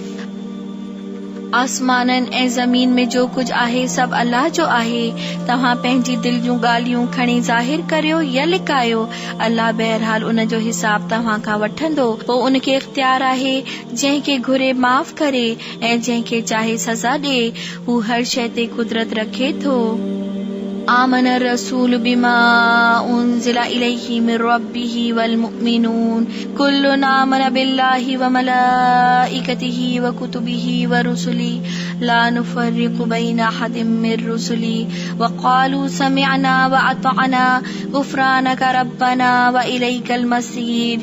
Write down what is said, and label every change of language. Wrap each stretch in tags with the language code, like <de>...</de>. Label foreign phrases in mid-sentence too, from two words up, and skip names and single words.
<sd>आसमाननि ऐं ज़मीन में जो कुझु आहे सभु अल्लाह जो आहे। तव्हां पंहिंजी दिल जूं ॻाल्हियूं खणी ज़ाहिर करियो या लिकायो, अल्लाह बहरहाल उन जो हिसाब तव्हां खां वठंदो। पोइ उनखे इख्तियार आहे जंहिंखे घुरे माफ़ करे ऐं जंहिंखे चाहे सज़ा ॾे। हू हर शइ ते कुदरत रखे थो।</sd> <ar>آمن الرسول بما أنزل إليه من ربه والمؤمنون كل آمن بالله وملائكته وكتبه ورسله لا نفرق بين أحد من رسله وقالوا سمعنا وأطعنا غفرانك ربنا وإليك المصير.</ar>